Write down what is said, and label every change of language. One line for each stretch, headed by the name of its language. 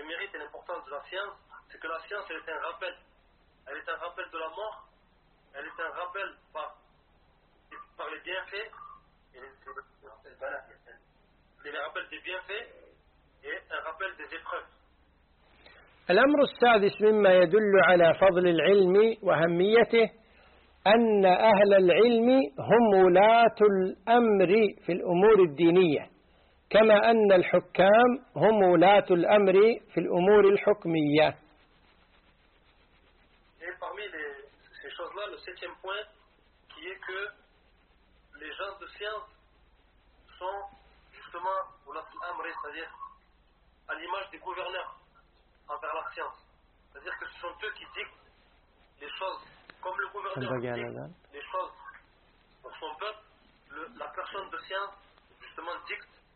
French: C'est que la science, elle est un rappel. Elle est un rappel de la mort. Elle est un rappel par les bienfaits. Et les rappels des bienfaits et un rappel des épreuves.
Arabic: الأمر السادس مما يدل على فضل العلم وأهميته أن أهل العلم هم ولاة الأمر في الأمور الدينية. كما أن الحكام هم ولاة الأمر في الأمور الحكمية.
French: Et parmi les, ces choses-là, le septième point, qui est que les gens de science sont justement
Arabic: ولاة الأمر,
French: c'est-à-dire à l'image des gouverneurs envers la science. C'est-à-dire que ce sont eux qui dictent les choses, comme le gouverneur dicte les choses pour son peuple, la personne de science justement dicte